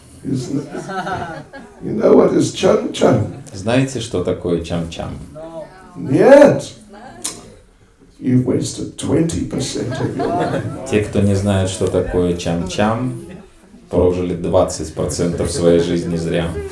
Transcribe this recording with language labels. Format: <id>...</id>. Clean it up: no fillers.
<en>You know what is cham-cham?</en> <ru>Знаете, что такое чам-чам? Нет.</ru> <en>You've wasted 20% of your life.</en> <ru>Те, кто не знает, что такое чам-чам, прожили 20% своей жизни зря.</ru>